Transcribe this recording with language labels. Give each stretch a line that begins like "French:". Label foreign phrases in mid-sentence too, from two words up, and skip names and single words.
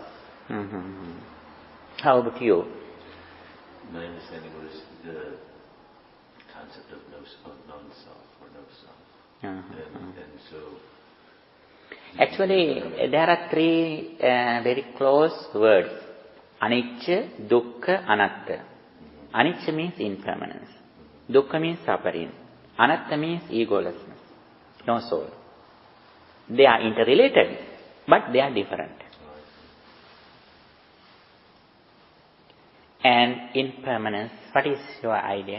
English: Mm-hmm. How about you? My understanding was the concept of non-self or no self. And so... Actually, there are three very close words.
Pali: Anicca, dukkha, anatta.
English: Anicca means impermanence. Dukkha means suffering. Anatta means egolessness, no soul. They are interrelated, but they are different. And impermanence, what is your idea?